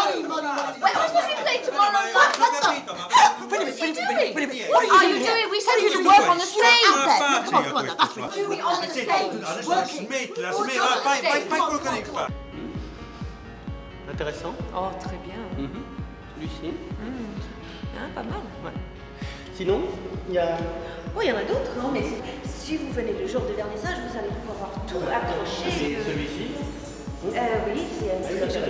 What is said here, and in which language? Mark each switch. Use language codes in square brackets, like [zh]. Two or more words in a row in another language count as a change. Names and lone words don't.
[en] Wait, am I supposed to be playing tomorrow night? What the? What are you doing? What are you doing? We said you to work on the stage. Doing on the stage. Working. [it] Fai quello che devi fare. [fr] Intéressant. Oh, très bien. Lucie. Hein, pas mal. Sinon, il y a... Oh, il y en a d'autres. Non, mais si vous venez le jour de vernissage, vous allez pouvoir voir tout accroché. Celui-ci. Oui, c'est un très joli.